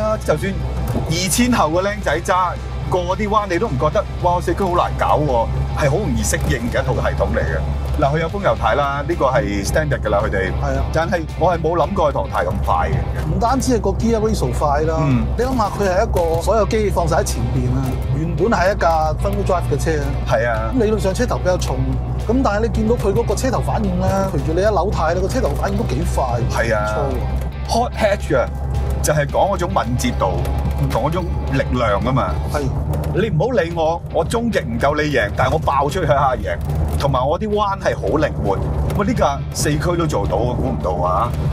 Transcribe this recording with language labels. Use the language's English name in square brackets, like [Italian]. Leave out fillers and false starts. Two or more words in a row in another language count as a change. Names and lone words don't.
[Cantonese] 啊，就算2000後嘅僆仔揸。過啲彎你都唔覺得，哇！四驅好難搞喎，係好容易適應嘅一套系統嚟嘅。嗱，佢有風油軚啦，呢個係 standard 㗎啦，佢哋。係啊。但係我係冇諗過佢淘汰咁快嘅。唔單止係個 [English] gear ratio [Cantonese] 快啦，你諗下佢係一個所有機器放晒喺前邊啊，原本係一架 [English] front-wheel drive [Cantonese] 嘅車啊。係啊。咁理論上車頭比較重，咁但係你見到佢嗰個車頭反應咧，隨住你一扭軚咧，個車頭反應都幾快。係啊。 [English] Hot hatch [Cantonese] 啊，就係講嗰種敏捷度。同嗰種力量啊嘛，係你唔好理我，我終極唔夠你贏，但係我爆出去下贏，同埋我啲彎係好靈活，咁呢架四驅都做到，我估唔到啊！